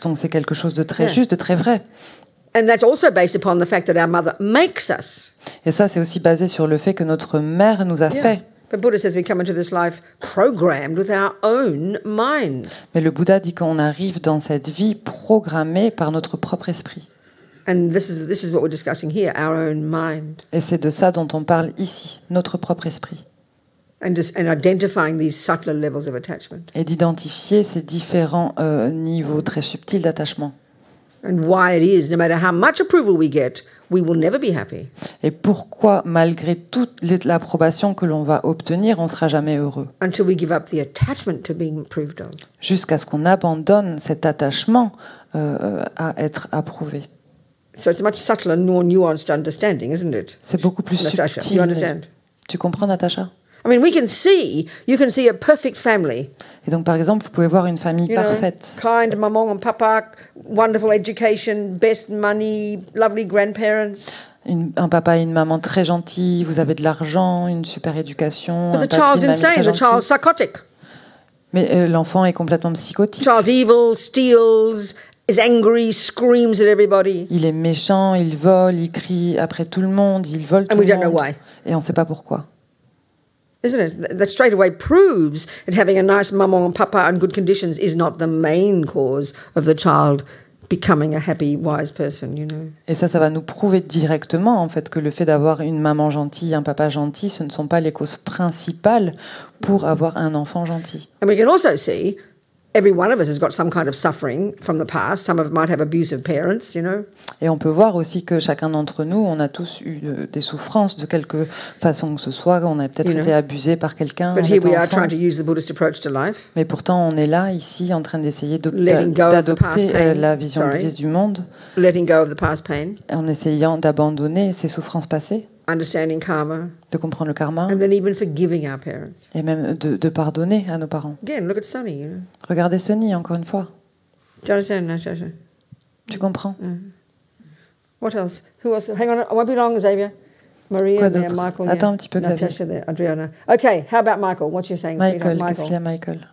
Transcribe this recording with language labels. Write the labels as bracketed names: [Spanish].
[French] Donc, c'est quelque chose de très juste, de très vrai. [English] And that's also based upon the fact that our mother makes us. [French] Et ça, c'est aussi basé sur le fait que notre mère nous a fait. [English] But Buddha says we come into this life programmed with our own mind. [French] Mais le Bouddha dit qu'on arrive dans cette vie programmée par notre propre esprit. [English] And this is what we're discussing here, our own mind. [French] Et c'est de ça dont on parle ici, notre propre esprit. [English] And identifying these subtler levels of attachment. [French] Et d'identifier ces différents niveaux très subtils d'attachement. [English] And why it is, no matter how much approval we get, we will never be happy. [French] Et pourquoi, malgré toute l'approbation que l'on va obtenir, on ne sera jamais heureux. [English] Until we give up the attachment to being approved of. [French] Jusqu'à ce qu'on abandonne cet attachement à être approuvé. [English] So it's a much subtler, more nuanced understanding, isn't it? [French] C'est beaucoup plus [English] Natasha, [French] subtil. [English] you understand? [French] Tu comprends, Natacha? [English] I mean, you can see a perfect family. [French] Et donc, par exemple, vous pouvez voir une famille parfaite. [English] Kind maman and papa, wonderful education, best money, lovely grandparents. [French] Un papa et une maman très gentils, vous avez de l'argent, une super éducation. [English] But the child's insane, the child's psychotic. [French] Mais l'enfant est complètement psychotique. [English] The child's evil, steals, is angry, screams at everybody. [French] Il est méchant, il vole, il crie après tout le monde, il vole tout le monde. [English] And we don't know why. [French] Et on ne sait pas pourquoi. [English] Isn't it? That straight away proves that having a nice maman and papa and good conditions is not the main cause of the child becoming a happy, wise person, you know. [French] Et ça va nous prouver directement, en fait, que le fait d'avoir une maman gentille, un papa gentil, ce ne sont pas les causes principales pour avoir un enfant gentil. [English] And we can also see every one of us has got some kind of suffering from the past. Some of us might have abusive parents, you know. [French] Et on peut voir aussi que chacun d'entre nous, on a tous eu des souffrances de quelque façon que ce soit. On a peut-être été abusé par quelqu'un. [English] But here we are trying to use the Buddhist approach to life. [French] Mais pourtant, on est là, ici, en train d'essayer d'adopter la vision bouddhiste du monde. [English] Letting go of the past pain. [French] En essayant d'abandonner ces souffrances passées. [English] Understanding karma. [French] De comprendre le karma. [English] And then even forgiving our parents. [French] Et même de pardonner à nos parents. [English] Again, look at Sunny, you know. [French] Regardez Sunny, encore une fois. [English] Do you understand, Natasha? [French] Tu comprends? [English] What else? Who else? Hang on, I won't be long, Xavier. Maria there, Michael. [French] Attends un petit peu, Xavier. [English] Natasha there, Adriana. Okay, how about Michael? What's you saying? [French] Michael, qu'est-ce qu'il y a, Michael?